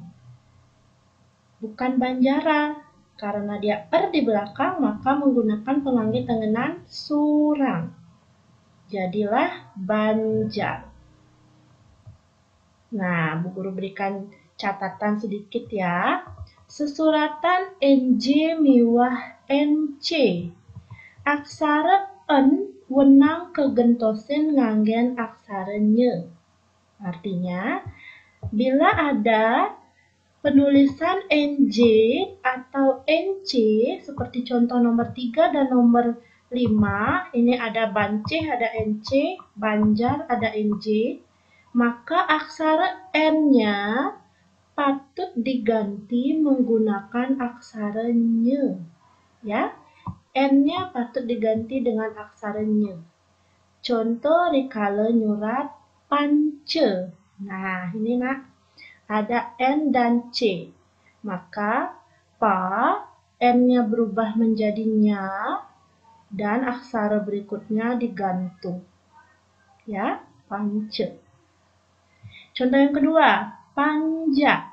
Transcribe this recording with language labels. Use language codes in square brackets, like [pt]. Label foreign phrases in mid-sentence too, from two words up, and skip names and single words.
[id] Bukan Banjara. Karena dia di belakang, maka menggunakan pemanggil tengenan surang. Jadilah Banjar. Nah, Bu Guru berikan catatan sedikit ya. [ban] Susuratan NJ miwah NC. Aksara N wenang kegentosin nganggen aksara nye. [id] Artinya, bila ada penulisan NJ atau NC seperti contoh nomor 3 dan nomor 5, ini ada Bance, ada NC, Banjar, ada NJ, maka aksara N-nya patut diganti menggunakan aksara nye. Ya, N-nya patut diganti dengan aksara nye. [ban] Contoh rikala nyurat pance. [id] Nah, ini nak. Ada N dan C. Maka pa, N-nya berubah menjadi nya, dan aksara berikutnya digantung. Ya, pance. Contoh yang kedua, panja.